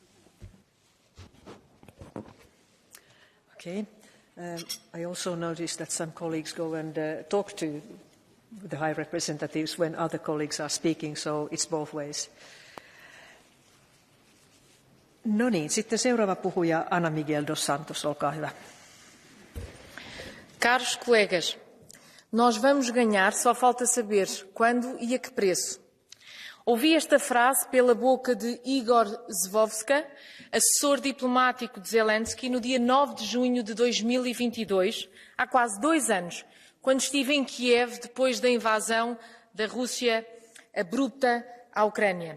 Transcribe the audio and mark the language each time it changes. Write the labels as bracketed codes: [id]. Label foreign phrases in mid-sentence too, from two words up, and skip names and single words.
[en] Okay. I also noticed that some colleagues go and talk to the High Representatives when other colleagues are speaking, so it's both ways. [fi] No niin, sitten seuraava puhuja Ana Miguel dos Santos, olkaa hyvä. [pt] Caros colegas, nós vamos ganhar, só falta saber quando e a que preço. Ouvi esta frase pela boca de Igor Zhivovska, assessor diplomático de Zelensky, no dia 9 de junho de 2022, há quase 2 anos, quando estive em Kiev depois da invasão da Rússia abrupta à Ucrânia.